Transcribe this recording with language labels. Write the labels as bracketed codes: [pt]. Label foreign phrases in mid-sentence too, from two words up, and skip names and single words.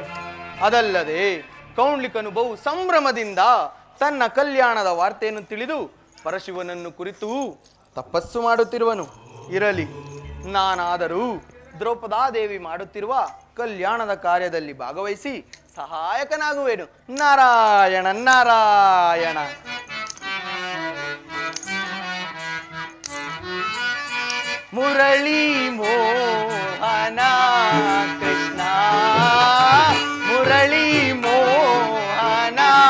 [kn] ಅದಲ್ಲದೆ ಕೌಂಡ್ಲಿಕನು ಬಹು ಸಂಭ್ರಮದಿಂದ ತನ್ನ ಕಲ್ಯಾಣದ ವಾರ್ತೆಯನ್ನು ತಿಳಿದು ಪರಶಿವನನ್ನು ಕುರಿತು ತಪಸ್ಸು ಮಾಡುತ್ತಿರುವನು. ಇರಲಿ, ನಾನಾದರೂ ದ್ರೌಪದಾದೇವಿ ಮಾಡುತ್ತಿರುವ ಕಲ್ಯಾಣದ ಕಾರ್ಯದಲ್ಲಿ ಭಾಗವಹಿಸಿ ಸಹಾಯಕನಾಗುವೆನು. ನಾರಾಯಣ ನಾರಾಯಣ. ಮುರಳಿ ಮೋಹನ ಕೃಷ್ಣ, ಮುರಳಿ ಮೋಹನ,